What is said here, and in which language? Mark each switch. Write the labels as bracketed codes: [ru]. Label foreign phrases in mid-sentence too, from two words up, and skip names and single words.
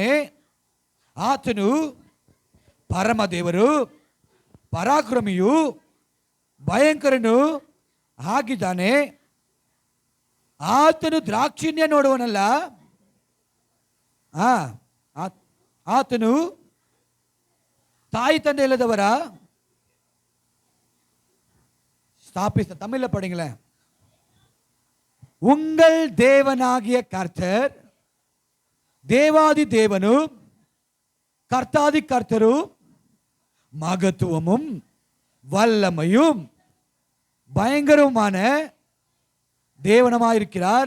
[kn] ಆತನು ಪರಮ ದೇವರು, ಪರಾಕ್ರಮಿಯು, ಭಯಂಕರನು ಆಗಿದ್ದಾನೆ. ಆತನು ದ್ರಾಕ್ಷಿಣ್ಯ ನೋಡುವನಲ್ಲ, ಆತನು ತಾಯಿ ತಂದೆ ಇಲ್ಲದವರ ಸ್ಥಾಪಿಸ. [ta] தமிழ் படிங்களே. உங்கள் தேவனாகிய கர்த்தர் தேவாதி தேவனும் கர்த்தாதி கர்த்தரும் மகத்துவமும் வல்லமையும் பயங்கரமான தேவனமாயிருக்கிறார்.